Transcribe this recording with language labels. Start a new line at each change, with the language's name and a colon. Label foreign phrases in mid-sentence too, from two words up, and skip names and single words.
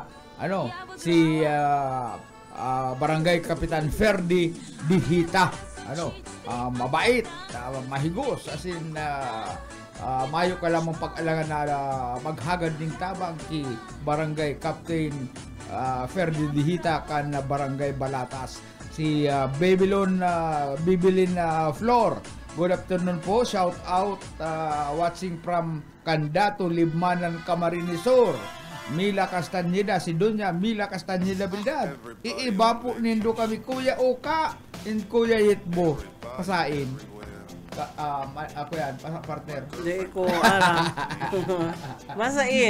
Bikol: Ano, si Barangay Kapitan Ferdi Dihita. Ano, mabait, mahigos, asin mayo ka lamang pag-alangan na maghagad ng tabang ki Barangay Captain Ferdi Dihita kan Barangay Balatas.
English: Si Babylon Bibilin Flor, good afternoon po, shout out, watching from Candato, Libmanan, Camarines Sur.
Bikol: Mila Castañeda, si Doña Mila Castañeda Bildad. Iiba po nindo kami, Kuya Oka and Kuya Yitbo, pasain. Ako yan, partner.
Filipino: Hindi ko alam. Masain.